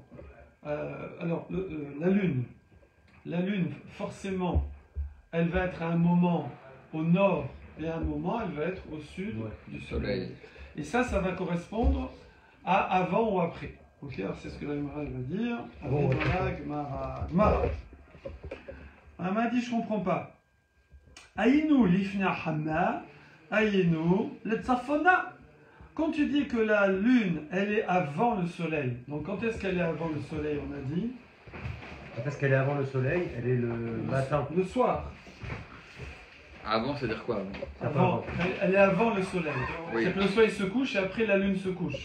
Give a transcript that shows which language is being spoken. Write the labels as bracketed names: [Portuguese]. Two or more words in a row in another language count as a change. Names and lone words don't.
[French] alors, la lune, forcément, elle va être à un moment au nord et à un moment, elle va être au sud du soleil. Et ça va correspondre à avant ou après. Ok, alors c'est ce que la Gemara va dire. Gemara. Elle m'a dit, je comprends pas. [Hebrew] אינו לפני חמה, אינו לצפונה. [French] Quand tu dis que la lune, elle est avant le soleil, donc quand est-ce qu'elle est avant le soleil, on a dit? Parce qu'elle est avant le soleil, elle est le matin. Le soir. Avant, c'est-à-dire quoi avant elle est avant le soleil. Oui. C'est que le soleil se couche et après la lune se couche.